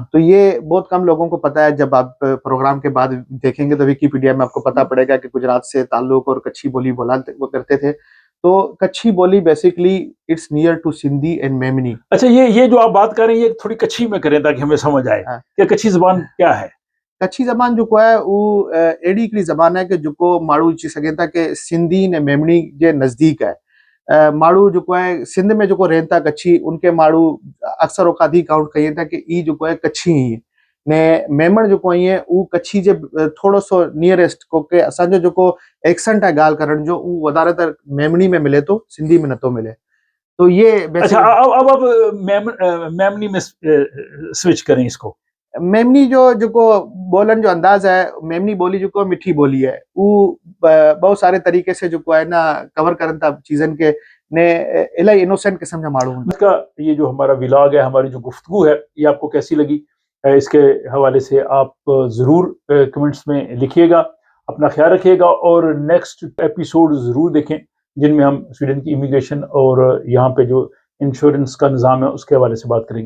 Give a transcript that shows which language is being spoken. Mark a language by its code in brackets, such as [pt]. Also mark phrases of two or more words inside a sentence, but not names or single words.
[ur] تو یہ بہت کم لوگوں کو پتا ہے۔ جب آپ پروگرام کے بعد دیکھیں گے تو وکیپیڈیا میں آپ کو پتا پڑے گا کہ گجرات سے تعلق اور کچھی بولی وہ کرتے تھے. تو کچھی بولی [en] basically it's near to Sindhi and Memoni. [ur] اچھا، یہ جو آپ بات کر رہے ہیں یہ تھوڑی کچھی میں کریں تاکہ ہمیں سمجھ آئے हाँ, کہ کچھی زبان کیا ہے? [sd] कच्छी ज़बान जेको आहे उहो अहिड़ी हिकिड़ी ज़बान आहे कि जेको माण्हू चई सघनि था कि सिंधी ने मेमणी जे नज़दीक आहे। माण्हू जेको आहे सिंध में जेको रहनि था कच्छी, उनखे माण्हू अक्सर औक़ात ही काउंट कनि था कि ई जेको आहे कच्छी ई ने मेमण जेको आहे ईअं उहो कच्छी जे थोरो सो नियरेस्ट, छोकी असांजो जेको एक्सेंट आहे ॻाल्हि करण जो उहो वधारेतर मेमणी में मिले थो, सिंधी में नथो मिले। [ur] تو یہ अच्छा, बेसिकली اب میمنی میں سوئچ کریں اس کو. [sd] मेमनी जो जेको ॿोलण जो अंदाज़ आहे, मेमनी ॿोली जेको आहे मिठी ॿोली आहे। उहो बहुत सारे तरीक़े से जेको आहे न कवर करनि था चीज़नि खे, ने इलाही इनोसेंट क़िस्म जा माण्हू हूंदा। [ur] اس کا یہ جو ہمارا وی لاگ ہے، ہماری جو گفتگو ہے، یہ آپ کو کیسی لگی? اس کے حوالے سے آپ ضرور کمنٹس میں لکھیے گا. اپنا خیال رکھیے گا اور [en] next episode [ur] ضرور دیکھیں، جن میں ہم سویڈن کی امیگریشن اور یہاں پہ جو انشورنس کا نظام ہے، اس کے حوالے سے بات کریں گے.